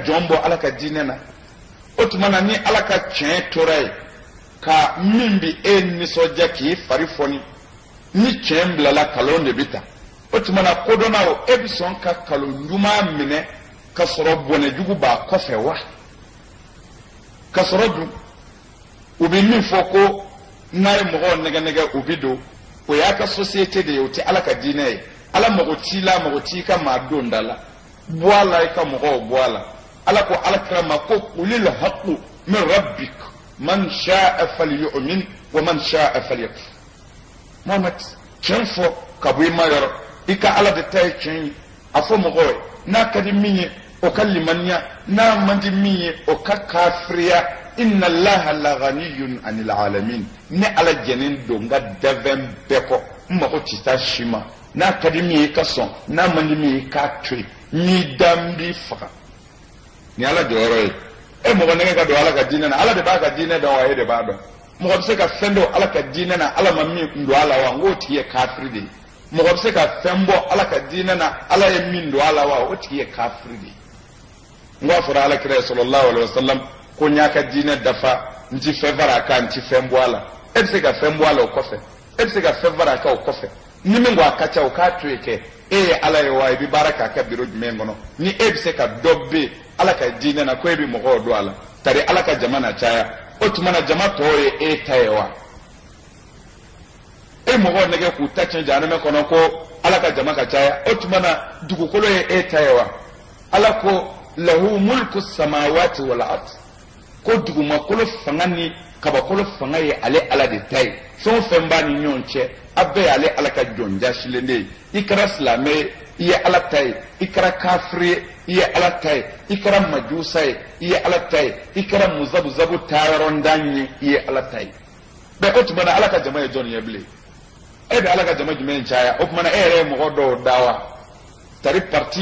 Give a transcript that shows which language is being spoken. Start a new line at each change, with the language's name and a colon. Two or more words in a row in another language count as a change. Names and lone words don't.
Bambara: jɔn bɔ ala ka diinɛ na o tuma na ni ala ka tiɲɛ tora ye ka min bi e nisɔndiya k'i fari fɔni ni tiɲɛ bilala kalon de bɛ ta o tuma na kodɔnna o e bɛ sɔn ka kalon ɲuman minɛ ka sɔrɔ bɔnɛjugu b'a kɔfɛ wa ka sɔrɔ dun u bɛ min fɔ ko n'a ye mɔgɔw nɛgɛ u bɛ don o y'a ka société de ye o tɛ ala ka diinɛ ye ala mago t'i la mago t'i ka maa don da la bɔ a la i ka mɔgɔw bɔ a la ala ko alakira ma ko
Arabic: قل الحق من ربك من شاء فليؤمن ومن شاء فليكفر
Bambara: Muhammad tiɲɛ fɔ ka bɔ i ma yɔrɔ i ka ala de ta ye tiɲɛ ye a fɔ mɔgɔw ye n'a ka di min ye o ka limaniya n'a man di min ye o ka kafiriya
Arabic: إن الله لغني عن العالمين
Bambara: ne ala jɛnen don n ka dafɛn bɛɛ kɔ n mago tɛ taa si ma n'a ka di min ye i ka sɔn n'a man di min ye i k'a to yen n'i da n b'i faga ni ala jɔyɔrɔ ye e mɔgɔ nɛgɛ ka don ala ka diinɛ na ala de b'a ka diinɛ dɔn wa e de b'a dɔn mɔgɔ bɛ se ka fɛn dɔn ala ka diinɛ na ala ma min don a la wa n k'o tigi ye kafiri de ye mɔgɔ bɛ se ka fɛn bɔ ala ka diinɛ na ala ye min don a la wa o tigi ye kafiri de ye n k'a fɔra alakira ye
Arabic: صلى الله عليه وسلم
Bambara: ko n y'a ka diinɛ dafa n ti fɛn fara a kan n ti fɛn bɔ a la e bɛ se ka fɛn bɔ a la o kɔfɛ e bɛ se ka fɛn fara a kan o kɔfɛ ni min ko a ka ca o k'a to yen kɛ e ye ala ye wa i bɛ baara k'a kɛ biro jumɛn kɔnɔ ni e bɛ se ka dɔ bɛ ala ka diinɛ na ko e bɛ mɔgɔw don a la tari ala ka jama na caya o tuma na jama tɔw ye e ta ye wa e mɔgɔw nɛgɛ k'u ta tiɲɛ jahanama kɔnɔ ko ala ka jama ka caya o tuma na dugukolo ye e ta ye wa ala ko
Arabic: له ملك السماوات والأرض
Bambara: ko dugumakolo fanga ni kabakolo fanga ye ale ala de ta ye fɛn o fɛn b'a ni ɲɔgɔn cɛ a bɛɛ ye ale ala ka jɔn jasilen de ye i kɛra silamɛ ye i ye ala ta ye i kɛra kafiri ye i ye ala ta ye i kɛra majusa ye i ye ala ta ye i kɛra muzabuzabu taayɔrɔndan ye i ye ala ta ye bɛɛ o tuma na ala ka jama ye jɔn ye bilen e bɛ ala ka jama jumɛn caya o tuma na e yɛrɛ ye mɔgɔ dɔw da wa tari parti